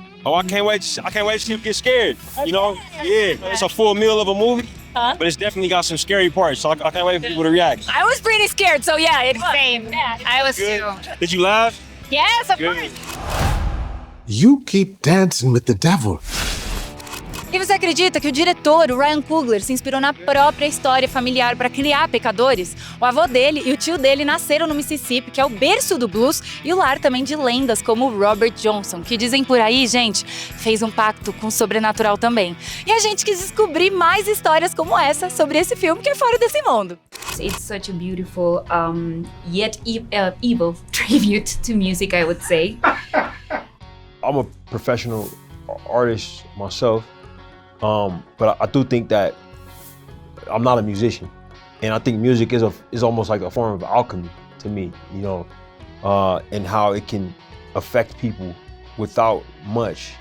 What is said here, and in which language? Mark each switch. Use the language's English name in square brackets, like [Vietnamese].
[English] Oh, I can't wait to see them get scared. You know, yeah, it's a full meal of a movie, but it's definitely got some scary parts. So I can't wait for people to react. I was pretty scared, so yeah, it was. Same. I was Good. too. Did you laugh? Yes, of Good. course. You keep dancing with the devil. [Portuguese] E você acredita que o diretor, o Ryan Coogler, se inspirou na própria história familiar para criar Pecadores? O avô dele e o tio dele nasceram no Mississippi, que é o berço do blues, e o lar também de lendas como o Robert Johnson, que dizem por aí, gente, fez um pacto com o sobrenatural também. E a gente quis descobrir mais histórias como essa sobre esse filme que é fora desse mundo. [English] It's such a beautiful, yet evil tribute to music, I would say. I'm a professional artist myself, but I do think that I'm not a musician, and I think music is almost like a form of alchemy to me, you know, and how it can affect people without much.